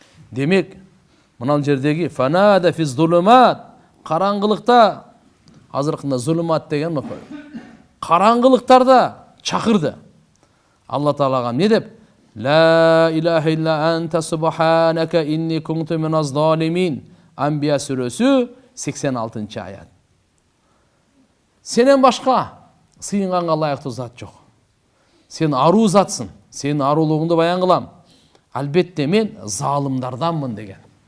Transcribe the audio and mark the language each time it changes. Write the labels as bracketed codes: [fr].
[ky] Демек, мынал жердеги [ar] фанада физ зулумат, [ky] караңгылыкта, азыркында зулумат деген караңгылыктарда чакырды. Алла Таалага эмне деп? [ar] Ла илаха илля анта субханака инни кунту миназ залимин. [ky] Анбия сүрөсү 86-аят. Сенен башка сыйынганга ылайыктуу зат жок. Сен аруу затсың. Сенин арулугуңду баян кылам. Албетте мен залымдарданмын деген.